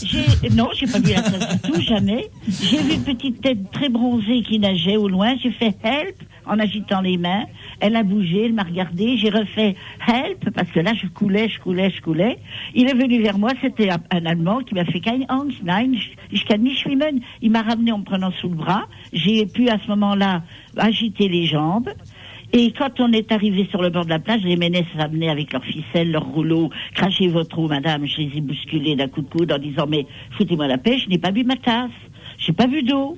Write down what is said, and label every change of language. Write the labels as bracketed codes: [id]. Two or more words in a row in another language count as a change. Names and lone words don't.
[fr] Non, j'ai pas bu la tasse du tout, jamais. J'ai vu une petite tête très bronzée qui nageait au loin. J'ai fait help en agitant les mains. Elle a bougé, elle m'a regardé. J'ai refait help parce que là, je coulais. Il est venu vers moi. C'était un Allemand qui m'a fait [de] kein Angst, nein, ich kann nicht schwimmen. [fr] Il m'a ramené en me prenant sous le bras. J'ai pu à ce moment-là agiter les jambes. Et quand on est arrivé sur le bord de la plage, les ménesses amenaient avec leurs ficelles, leurs rouleaux, crachez votre eau, madame. Je les ai bousculés d'un coup de coude en disant, mais foutez-moi la paix, je n'ai pas bu ma tasse, j'ai pas bu d'eau.